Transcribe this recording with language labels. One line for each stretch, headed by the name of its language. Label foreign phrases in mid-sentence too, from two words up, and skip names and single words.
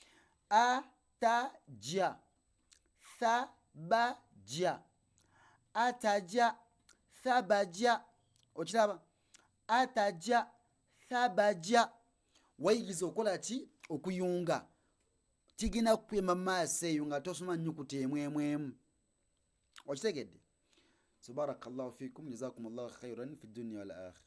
Ganda: Ataja, thabaja, ataja, thabaja. Okiraba? Ataja, thabaja. Wayigiza okukola ki? Okuyunga. Kigenda kukuyamba mu maaso eyo nga tosoma nnyukuta emu. Okitegedde?
Arabic: So بارك الله فيكم، جزاكم الله خيرا في الدنيا والآخرة.